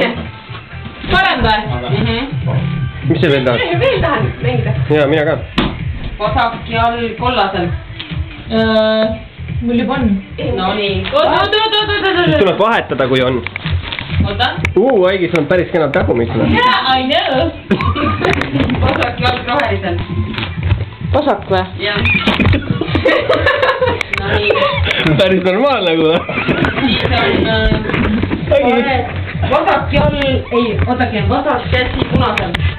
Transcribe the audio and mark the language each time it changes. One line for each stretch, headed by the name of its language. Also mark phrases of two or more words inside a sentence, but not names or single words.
Estonian: Parem või? Mis sa veel tahad? Veel tahan mängida. Jaa, mina ka. Vasak jalg kollasel. Mul juba on. No nii. Oot. Siis tuleb vahetada, kui on. Oota. Aigis on päris kenad tagumid.
English: Yeah, I know.
Estonian: Vasak jalg rohelisel. Vasak või? Jah. No nii. Päris normaalne nagu. Siis on vasak jalg, ei, ootake, vasak käsi punasel.